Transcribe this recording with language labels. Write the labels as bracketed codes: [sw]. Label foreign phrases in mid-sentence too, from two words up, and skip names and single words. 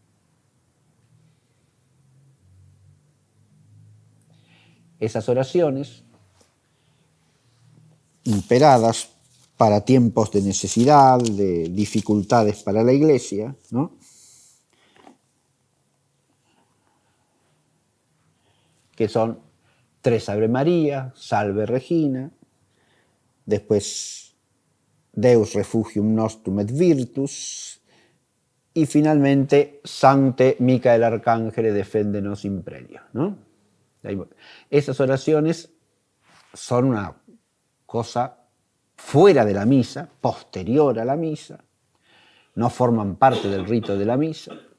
[es] Esas oraciones imperadas para tiempos de necesidad, de dificultades para la Iglesia, ¿no? Que son Tres Ave María, Salve Regina, después [la] Deus refugium nostrum et virtus, y finalmente Sancte Micael Arcángel defendenos imprelio, [es] ¿no? Esas oraciones son una cosa fuera de la misa, posterior a la misa, no forman parte del rito de la misa.